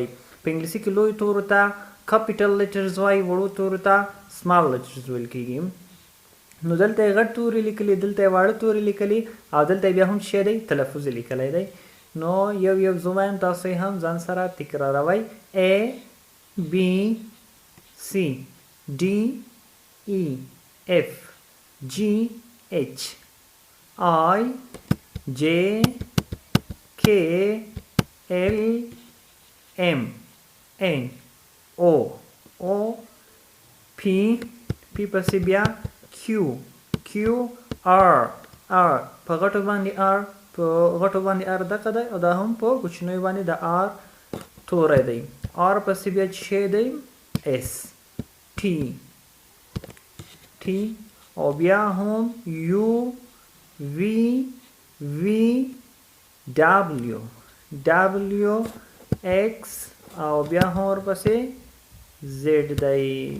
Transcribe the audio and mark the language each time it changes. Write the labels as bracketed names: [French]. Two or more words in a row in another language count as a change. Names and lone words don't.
[Pashto] په انګلیسي کې لوی تورو ته [English] capital letters [Pashto] وایي، وړو تورو ته [English] small letters [Pashto] ویل کیږي. نو دلته یې غټ توري لیکلي، دلته یې واړه توري لیکلي او دلته بیا هم څه دی تلفظ لیکلی دی. نو یو زه وایم تاسو یې هم ځان سره تکراروئ. [English] A B C D E F G H I J K L M N O [Pashto] P پسې بیا [English] Q R [Pashto] په غټو باندې R دغه دی او دا هم په کوچنیو باندې د R توری دی. R پسې بیا چې دی [English] S T [Pashto] او بیا هم [English] U V W X [Pashto] او بیا هم ورپسې Z دی.